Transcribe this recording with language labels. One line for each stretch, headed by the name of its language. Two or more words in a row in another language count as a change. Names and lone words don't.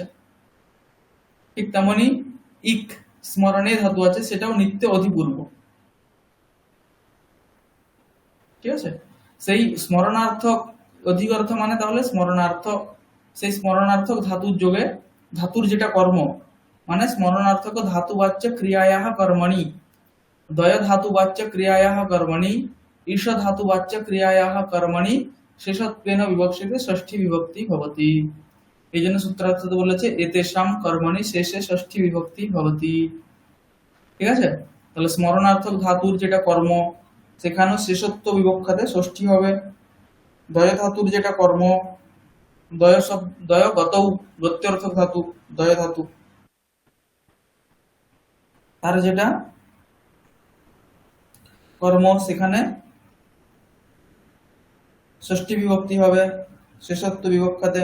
Bangla: ঠিক তেমনি ইক স্মরণে ধাতু আছে, সেটাও নিত্য অধিপূর্ব। ঠিক আছে, সেই স্মরণার্থক অধিগর্থ মানে তাহলে স্মরণার্থক, সেই স্মরণার্থক ধাতুর যোগে ধাতুর যেটা কর্ম মানে স্মরणार्थक
Sanskrit: धातुवाच्य क्रियायाः कर्मणि, दय धातुवाच्य क्रियायाः कर्मणि, ईश धातुवाच्य क्रियायाः कर्मणि शेषत्वेन विवक्षिते षष्ठी विभक्ति भवति।
Bangla: এই জন্য সূত্রার্থতে বলেছে
Sanskrit: এতেষাম কর্মণি শেষে ষষ্ঠী বিভক্তি ভবতি।
Bangla: ঠিক আছে, তাহলে স্মরণার্থক ধাতুর যেটা কর্ম সেখানে শেষত্ব বিবক্ষাতে ষষ্ঠী হবে। দয় ধাতুর যেটা কর্ম,
Sanskrit: দয় গতৌ
Bangla: গত্যর্থক ধাতু, দয় ধাতু তার যেটা কর্ম সেখানে ষষ্ঠী বিভক্তি হবে শেষত্ব বিবক্ষাতে।